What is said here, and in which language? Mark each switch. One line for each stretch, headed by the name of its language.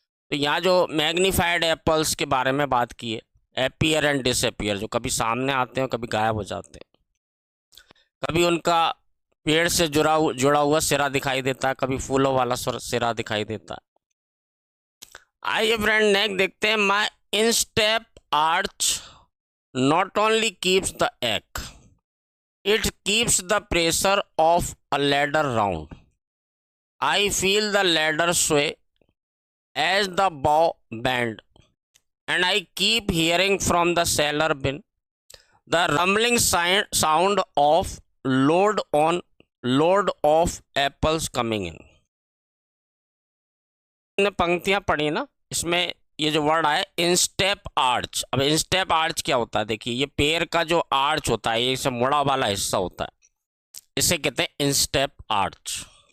Hindi: तो यहाँ जो मैग्नीफाइड एप्पल्स के बारे में बात की है,
English: appear and disappear,
Hindi: जो कभी सामने आते हैं कभी गायब हो जाते हैं, कभी उनका पेड़ से जुड़ा हुआ सिरा दिखाई देता है, कभी फूलों वाला सिरा दिखाई देता है। आइए फ्रेंड नेक्स्ट देखते हैं,
English: My instep arch not only keeps the egg, it keeps the pressure of a ladder round. I feel the ladder sway as the bow bend, and I keep hearing from the cellar bin the rumbling sound of load of apples coming in.
Hindi: हमने पंक्तियां पढ़ी ना, इसमें ये जो word आया इंस्टेप arch. अब इंस्टेप arch क्या होता है, देखिए ये पैर का जो आर्च होता है, ये सब मुड़ा वाला हिस्सा होता है, इसे कहते हैं इंस्टेप आर्च।